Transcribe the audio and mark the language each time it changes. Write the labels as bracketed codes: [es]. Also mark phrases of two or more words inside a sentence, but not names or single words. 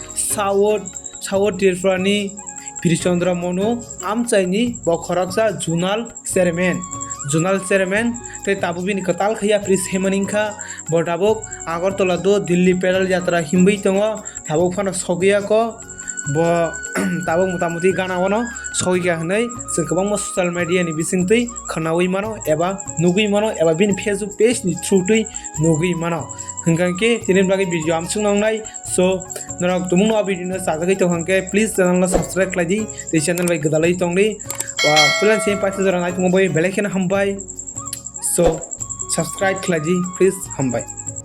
[brx] सावोट तिरफ्रानि Birchandra Monu amchaini bo खरचा जुनाल चेयरमैन ते ताबुबिनि कताल खया प्रिस हेमनिंखा बटाबक Agartala do Delhi pedal yatra हिम्बै तंगो ताबुक फानो सगिया को bo tabuk mutamuti gana wano sogiga hanai जों गोबां [en] social media [brx] नि बिसिंतै खनावै मानो एबा नुगै मानो एबा बिनि फेसबुक पेज नि थ्रुयै नुगै मानो हंगांके तिनि बागै भिडिअ आमसुं नांनाय सो norok tumung no video no sajagai to hangke please channel no subscribe khlaji tei channel bai gdalai tongni wa pulan sem paise jora nai tumo bai belai khena hambai so subscribe khlaji please hambai